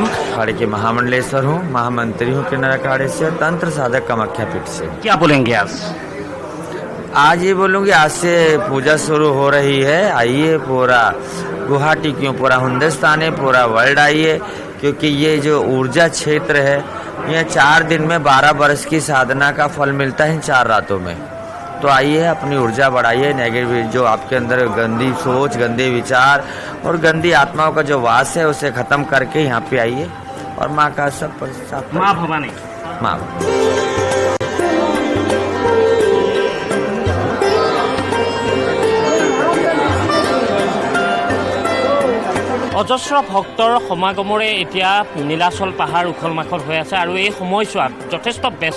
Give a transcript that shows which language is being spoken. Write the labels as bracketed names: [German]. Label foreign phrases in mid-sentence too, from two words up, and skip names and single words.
[Hindi] अखाड़े के महामंडलेश्वर हूँ, महामंत्री हूँ किन्नर अखाड़े से, तंत्र साधक कामाख्या पीठ से। क्या बोलेंगे आज ये बोलूँगी आज से पूजा शुरू हो रही है। आइए पूरा गुवाहाटी क्यों पूरा हिंदुस्तान है, पूरा वर्ल्ड आइए क्योंकि ये जो ऊर्जा क्षेत्र है ये 4 दिन में 12 वर्ष की साधना का फल मिलता है 4 रातों में। तो आइए अपनी ऊर्जा बढ़ाइए, नेगेटिव जो आपके अंदर गंदी सोच, गंदे विचार और गंदी आत्माओं का जो वास है उसे खत्म करके यहाँ पे आइए और माँ का सब माँ भवानी माँ [Assamese] অজস্ৰ ভক্তৰ সমাগমৰে এতিয়া নীলাচল পাহাৰ উখল মাখল হৈ আছে আৰু এই সময়ছোৱাত যথেষ্ট ব্যস্ত